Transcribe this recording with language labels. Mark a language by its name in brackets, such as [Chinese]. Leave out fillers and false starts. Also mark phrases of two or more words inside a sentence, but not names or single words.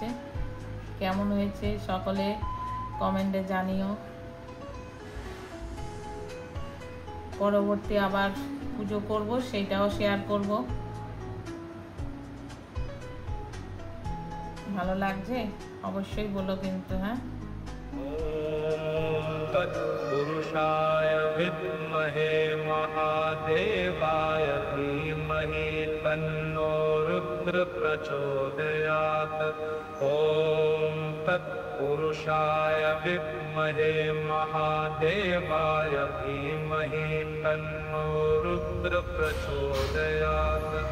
[Bangla] কেমন হয়েছে সকলে কমেন্টে জানিও। পরবর্তী আবার পুজো করব, সেইটাও শেয়ার করব। ভালো লাগছে অবশ্যই বলো কিন্তু। হ্যাঁ, [Sanskrit] तत्पुरुषाय विद्महे महादेवाय धीमहि तन्नो रुद्र प्रचोदयात्। ॐ तत्पुरुषाय विद्महे महादेवाय धीमहि तन्नो रुद्र प्रचोदयात्।